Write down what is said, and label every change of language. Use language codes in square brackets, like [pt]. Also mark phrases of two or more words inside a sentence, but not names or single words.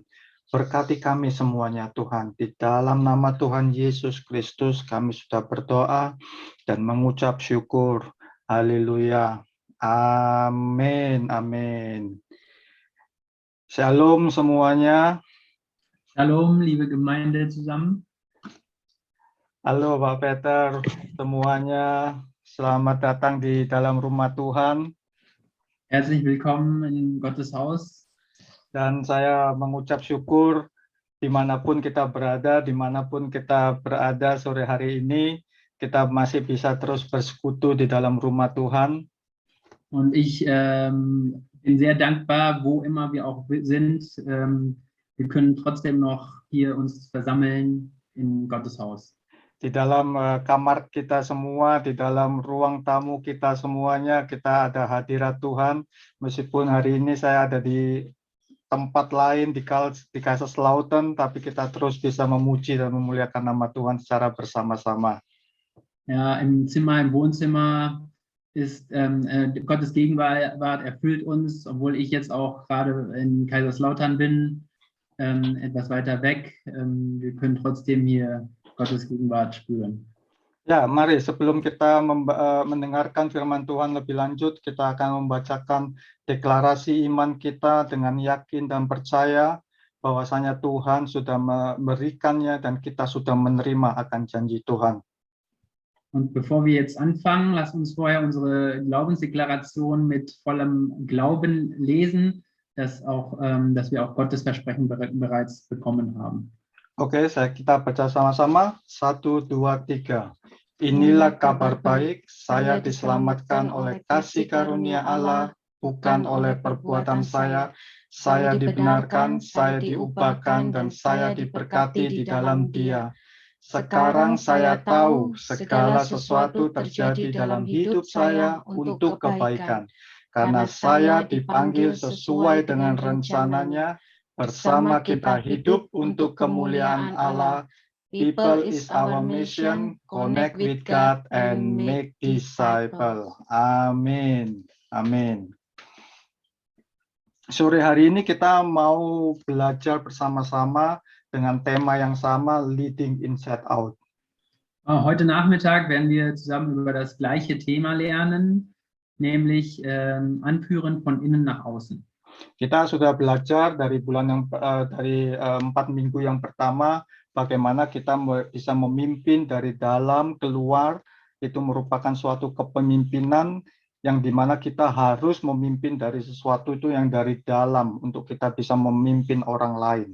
[id] Berkati kami semuanya Tuhan, di dalam nama Tuhan Yesus Kristus kami sudah berdoa dan mengucap syukur. Haleluya. Amin. Amin. Shalom semuanya. Shalom, [de] liebe Gemeinde zusammen. [id] Halo Pak Peter, semuanya. Selamat datang di dalam rumah Tuhan. [de] Herzlich willkommen in Gottes Haus. [id] Dan saya mengucap syukur dimanapun kita berada sore hari ini, kita masih bisa terus bersekutu di dalam rumah Tuhan. [de] Und ich bin sehr dankbar, wo immer wir auch sind. Wir können trotzdem noch hier uns versammeln in Gottes Haus. [id] Di dalam kamar kita semua, di dalam ruang tamu kita semuanya, kita ada hadirat Tuhan. Meskipun hari ini saya ada di tempat lain di Kaiserslautern, tapi kita terus bisa memuji dan memuliakan nama Tuhan secara bersama-sama. [de] Ja, im Wohnzimmer ist Gottes Gegenwart erfüllt uns, obwohl ich jetzt auch gerade in Kaiserslautern bin, etwas weiter weg. Wir können trotzdem hier Gottes Gegenwart spüren. [id] Ya, mari sebelum kita mendengarkan firman Tuhan lebih lanjut, kita akan membacakan deklarasi iman kita dengan yakin dan percaya bahwasanya Tuhan sudah memberikannya dan kita sudah menerima akan janji Tuhan. [de] Und bevor wir jetzt anfangen, lasst uns vorher unsere Glaubensdeklaration mit vollem Glauben lesen, dass wir auch Gottes Versprechen bereits bekommen haben. [id] Oke, kita baca sama-sama. 1, 2, 3. Inilah kabar baik, saya diselamatkan oleh kasih karunia Allah, bukan oleh perbuatan saya. Saya dibenarkan, saya diubahkan, dan saya diberkati di dalam Dia. Sekarang saya tahu segala sesuatu terjadi dalam hidup saya untuk kebaikan, karena saya dipanggil sesuai dengan rencananya. Bersama kita hidup untuk kemuliaan Allah. [en] People is our mission, connect with God and make disciple. [id] Amin. Amin. Sore hari ini kita mau belajar bersama-sama dengan tema yang sama, [en] Leading Inside Out. [de] Heute Nachmittag werden wir zusammen über das gleiche Thema lernen, nämlich Anführen von innen nach außen. [id] Kita sudah belajar dari 4 minggu yang pertama bagaimana kita bisa memimpin dari dalam keluar. Itu merupakan suatu kepemimpinan yang dimana kita harus memimpin dari sesuatu itu yang dari dalam untuk kita bisa memimpin orang lain.